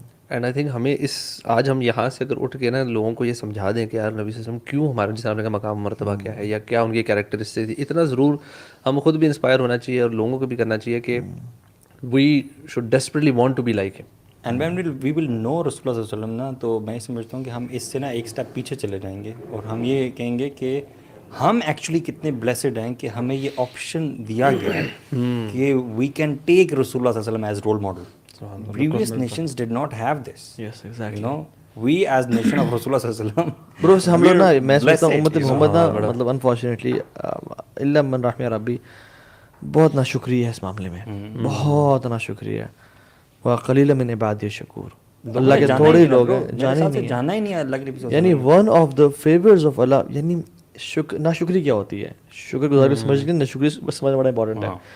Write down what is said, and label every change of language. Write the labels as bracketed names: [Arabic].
[Urdu] And I think ہمیں اس آج ہم یہاں سے اگر اٹھ کے نا لوگوں کو یہ سمجھا دیں کہ یار نبی صلی اللہ علیہ وسلم کیوں ہمارے جس کا مقام مرتبہ کیا ہے یا کیا ان کی کیریکٹرسٹکس تھی, اتنا ضرور ہم خود بھی انسپائر ہونا چاہیے اور لوگوں کو بھی کرنا چاہیے کہ [English] We should desperately want to be like him. And when we will know [Urdu] رسول اللہ صلی اللہ علیہ وسلم نا, تو میں سمجھتا ہوں کہ ہم اس سے نا ایک اسٹیپ پیچھے چلے جائیں گے اور ہم یہ کہیں گے کہ ہم ایکچولی کتنے بلیسڈ ہیں کہ ہمیں یہ آپشن دیا گیا ہے کہ [English] We can take رسول اللہ صلی اللہ علیہ وسلم as role model. Previous nations did not have this. Yes, exactly. You know, we as nation of Rasulullah صلی اللہ علیہ وسلم. [Urdu] برو ہم لوگ نا میں سمجھتا ہوں امت محمد نا مطلب انفارچونیٹلی الا من رحم ربی بہت ناشکری ہے اس معاملے میں, بہت ناشکری ہے. [Arabic] وقلیل من عبادی الشکور, [Urdu] اللہ کے تھوڑے لوگ ہیں جانا ہی نہیں ہے اللہ کے نبی. یعنی one of the favours of اللہ, یعنی ناشکری کیا ہوتی ہے, شکر گزاری سمجھ کے ناشکری سمجھنا بڑا امپورٹنٹ ہے.